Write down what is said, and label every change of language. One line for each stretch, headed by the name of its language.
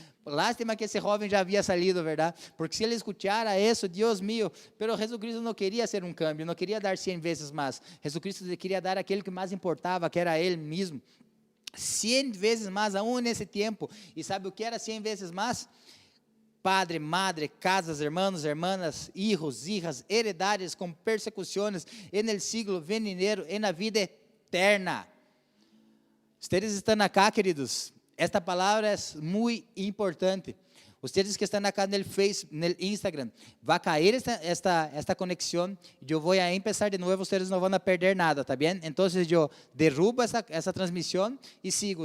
Portuguese: Lástima que esse jovem já havia salido, verdade? Porque se ele escutara isso, Deus mío, pero Jesucristo não queria ser um câmbio, não queria dar 100 vezes mais. Jesucristo queria dar aquele que mais importava, que era Ele mesmo. 100 vezes mais, aún nesse tempo. E sabe o que era 100 vezes mais?
Spanish: Padre, madre, casas, hermanos, hermanas, hijos, hijas, heredades
Portuguese: com persecuções,
Spanish: en el siglo venidero, en la vida eterna.
Portuguese: Vocês estão acá, queridos? Esta palavra é muito importante. Vocês que estão acá no Facebook, no Instagram, vai cair esta conexão. Eu vou a começar de novo. Vocês não vão perder nada, tá bem? Então, eu derrubo essa transmissão e sigo.